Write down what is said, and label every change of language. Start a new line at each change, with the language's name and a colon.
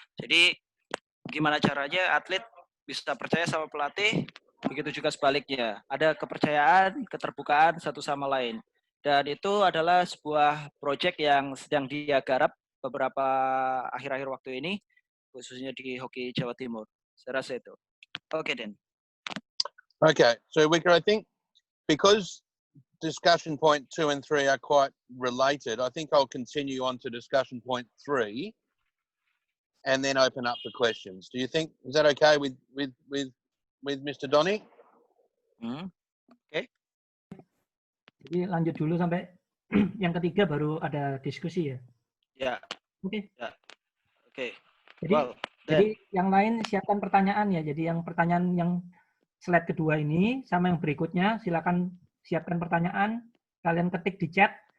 Indonesian: Jadi gimana caranya atlet bisa percaya sama pelatih? Begitu juga sebaliknya, ada kepercayaan, keterbukaan satu sama lain. Dan itu adalah sebuah proyek yang sedang dia garap beberapa akhir-akhir waktu ini, khususnya di Hoki Jawa Timur. Saya rasa itu. Oke, Den.
English: Okay, so Wicker, I think because discussion point 2 and 3 are quite related, I think I'll continue on to discussion point 3 and then open up for questions. Do you think, is that okay with Mr. Donny? Okay.
Indonesian: Jadi lanjut dulu sampai yang ketiga baru ada diskusi ya. Ya. Oke. Ya. Oke. Jadi yang lain siapkan pertanyaan ya. Jadi yang pertanyaan yang slide kedua ini sama yang berikutnya silakan siapkan pertanyaan, kalian ketik di chat.